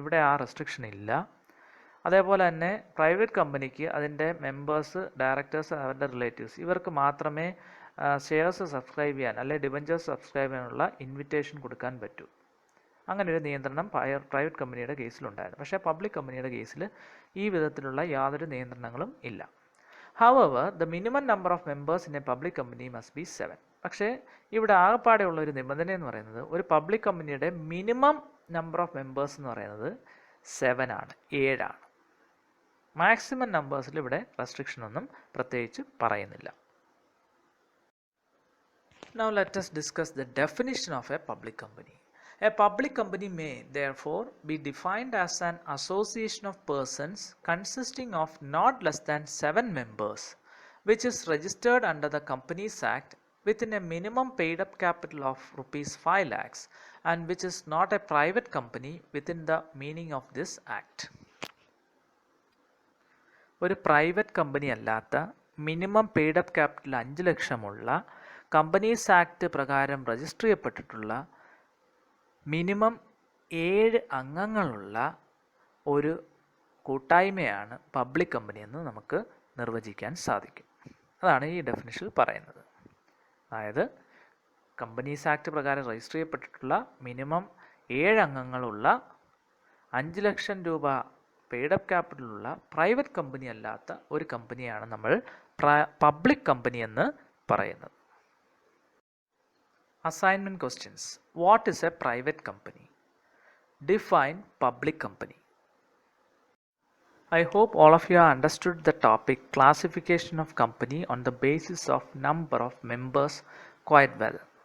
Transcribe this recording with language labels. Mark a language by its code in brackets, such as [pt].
[ml] ഇവിടെ ആ റെസ്ട്രിക്ഷൻ ഇല്ല. അതേപോലെ തന്നെ പ്രൈവറ്റ് കമ്പനിക്ക് അതിൻ്റെ മെമ്പേഴ്സ്, ഡയറക്ടേഴ്സ്, അവരുടെ റിലേറ്റീവ്സ് ഇവർക്ക് മാത്രമേ ഷെയർസ് സബ്സ്ക്രൈബ് ചെയ്യാൻ അല്ലെങ്കിൽ ഡിബഞ്ചേഴ്സ് സബ്സ്ക്രൈബ് ചെയ്യാനുള്ള ഇൻവിറ്റേഷൻ കൊടുക്കാൻ പറ്റൂ. അങ്ങനെ ഒരു നിയന്ത്രണം പ്രൈവറ്റ് കമ്പനിയുടെ കേസിലുണ്ടായിരുന്നു. പക്ഷേ പബ്ലിക് കമ്പനിയുടെ കേസിൽ ഈ വിധത്തിലുള്ള യാതൊരു നിയന്ത്രണങ്ങളും ഇല്ല. [en] However, the minimum number of members in a public company must be 7. [ml] പക്ഷേ ഇവിടെ ആകെപ്പാടെയുള്ള ഒരു നിബന്ധന എന്ന് പറയുന്നത് ഒരു പബ്ലിക് കമ്പനിയുടെ മിനിമം നമ്പർ ഓഫ് മെമ്പേഴ്സ് എന്ന് പറയുന്നത് 7 ആണ്, 7 ആണ്. മാക്സിമം നമ്പേഴ്സിൽ ഇവിടെ റെസ്ട്രിക്ഷൻ ഒന്നും പ്രത്യേകിച്ച് പറയുന്നില്ല. [en] Now let us discuss the definition of a public company. A public company may, therefore, be defined as an association of persons consisting of not less than 7 members, which is registered under the Companies Act within a minimum paid up capital of rupees 5 lakhs and which is not a private company within the meaning of this act. [ml] ഒരു private company അല്ലാത്ത minimum paid up capital 5 ലക്ഷമുള്ള companies act പ്രകാരം register ചെയ്യപ്പെട്ടിട്ടുള്ള minimum 7 അംഗങ്ങളുള്ള ഒരു കൂട്ടായ്മയാണ് public company എന്ന് നമുക്ക് നിർവചിക്കാൻ സാധിക്കും. അതാണ് ഈ ഡെഫിനിഷനിൽ പറയുന്നത്. അതായത് കമ്പനീസ് ആക്ട് പ്രകാരം രജിസ്റ്റർ ചെയ്യപ്പെട്ടിട്ടുള്ള മിനിമം 7 അംഗങ്ങളുള്ള 5 ലക്ഷം രൂപ പെയ്ഡപ്പ് ക്യാപിറ്റലുള്ള പ്രൈവറ്റ് കമ്പനി അല്ലാത്ത ഒരു കമ്പനിയാണ് നമ്മൾ പബ്ലിക് കമ്പനി എന്ന് പറയുന്നത്. [en] Assignment questions. What is a private company? Define public company. I hope all of you have understood the topic classification of company on the basis of number of members quite well.